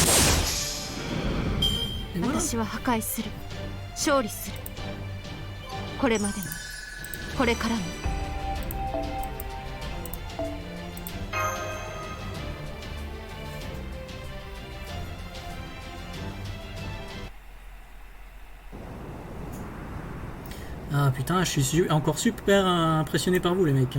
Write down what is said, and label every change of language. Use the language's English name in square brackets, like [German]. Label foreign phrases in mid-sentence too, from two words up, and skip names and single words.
[French] Et voilà. [Japanese] 私は破壊する。勝利する。これまでも、これからも。 [French] Ah putain, je suis encore super impressionné par vous les mecs.